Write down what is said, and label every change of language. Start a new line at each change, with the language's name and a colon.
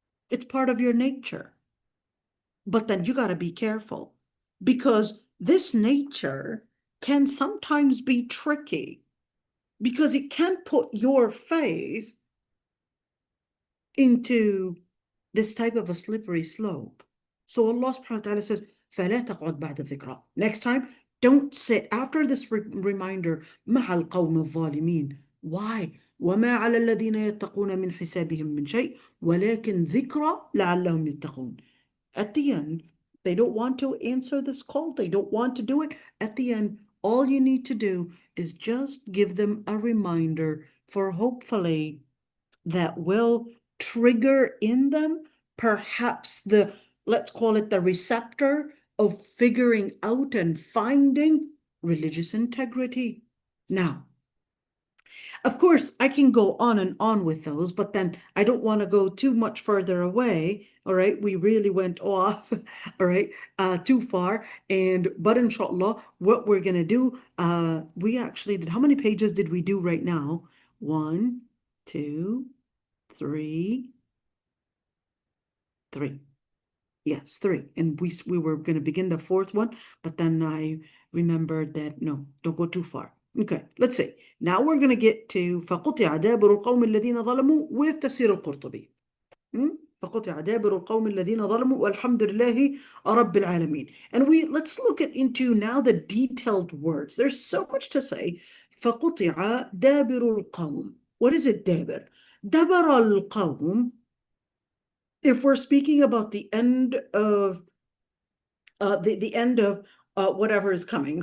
English: It's part of your nature. But then you got to be careful, because this nature can sometimes be tricky, because it can put your faith into this type of a slippery slope. So Allah subhanahu wa ta'ala says,
Arabic: فَلَا تَقْعُدْ بَعْدَ الذِّكْرَى.
English: Next time, don't sit after this reminder
Arabic: مع القوم الظالمين.
English: Why?
Arabic: وما على الذين يتقون من حسابهم من شيء ولكن ذكرى لعلهم يتقون.
English: At the end, they don't want to answer this call. They don't want to do it. At the end, all you need to do is just give them a reminder, for hopefully that will trigger in them perhaps let's call it the receptor of figuring out and finding religious integrity. Now, of course, I can go on and on with those, but then I don't want to go too much further away. All right, we really went off, all right, too far. But inshallah, what we're gonna do, we actually did, how many pages did we do right now? 1, 2, 3. Yes, 3. And we were going to begin the 4th one, but then I remembered that no, don't go too far. Okay, let's see. Now we're going to get to
Arabic: فقطع دابر القوم الذين ظلموا
English: with تفسير القرطبي.
Arabic: فقطع دابر القوم الذين ظلموا والحمد لله رب العالمين.
English: And let's look into now the detailed words. There's so much to say.
Arabic: فقطع دابر القوم.
English: What is it, دابر?
Arabic: دبر القوم.
English: If we're speaking about the end of the end of whatever is coming.